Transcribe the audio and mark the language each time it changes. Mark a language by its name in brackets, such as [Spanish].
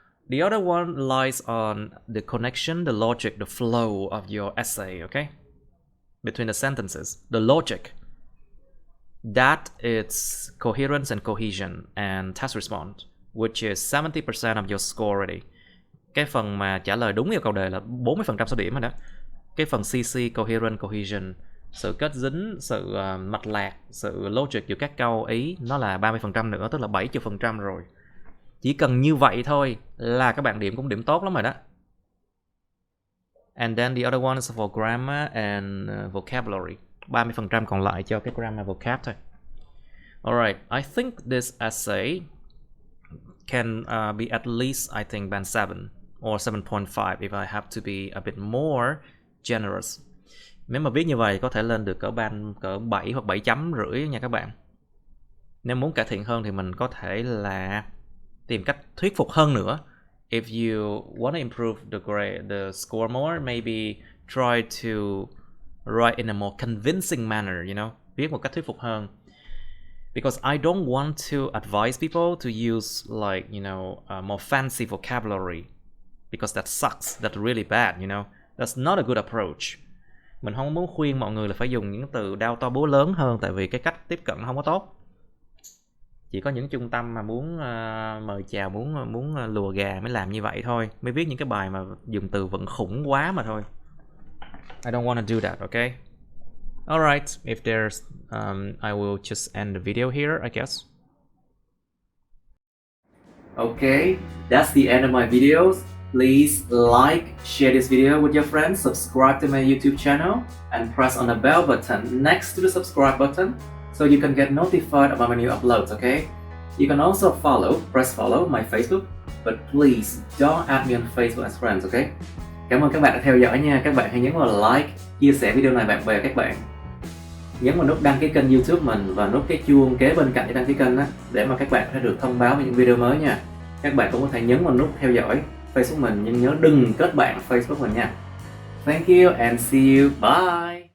[English] The other one lies on the connection, the logic, the flow of your essay, okay? Between the sentences, the logic. That is coherence and cohesion and task response, which is 70% of your score already. [Vietnamese] Cái phần mà trả lời đúng yêu cầu đề là 40% số điểm rồi đó. Cái phần CC, coherent, cohesion, sự kết dính, sự mạch lạc, sự logic giữa các câu ý, nó là 30% nữa, tức là 70% rồi. Chỉ cần như vậy thôi là các bạn điểm cũng điểm tốt lắm rồi đó. [English] And then the other one is for grammar and vocabulary. [Vietnamese] 30% còn lại cho cái grammar vocab thôi. [English] Alright, I think this essay can be at least, I think, band 7 or 7.5 if I have to be a bit more generous. [Vietnamese] Nếu mà viết như vậy có thể lên được cỡ 7 hoặc 7.5 nha các bạn. Nếu muốn cải thiện hơn thì mình có thể là tìm cách thuyết phục hơn nữa. [English] If you want to improve the grade, the score more, maybe try to write in a more convincing manner, you know, [Vietnamese] viết một cách thuyết phục hơn. [English] Because I don't want to advise people to use like, you know, more fancy vocabulary, because that sucks, that's really bad, you know. That's not a good approach. [Vietnamese] Mình không muốn khuyên mọi người là phải dùng những từ đao to búa lớn hơn, tại vì cái cách tiếp cận không có tốt. Chỉ có những trung tâm mà muốn mời chào, muốn lùa gà mới làm như vậy thôi, mới viết những cái bài mà dùng từ vựng khủng quá mà thôi. [English] I don't want to do that, okay? Alright, if there's, I will just end the video here, I guess. Okay, that's the end of my videos. Please like, share this video with your friends, subscribe to my YouTube channel, and press on the bell button next to the subscribe button so you can get notified about my new uploads, okay? You can also press follow my Facebook, but please don't add me on Facebook as friends, okay? [Vietnamese] Cảm ơn các bạn đã theo dõi nha. Các bạn hãy nhấn vào like, chia sẻ video này bạn bè các bạn. Nhấn vào nút đăng ký kênh YouTube mình và nút cái chuông kế bên cạnh để đăng ký kênh đó, để mà các bạn có thể được thông báo về những video mới nha. Các bạn cũng có thể nhấn vào nút theo dõi Facebook mình, nhưng nhớ đừng kết bạn Facebook mình nha. [English] Thank you and see you. Bye.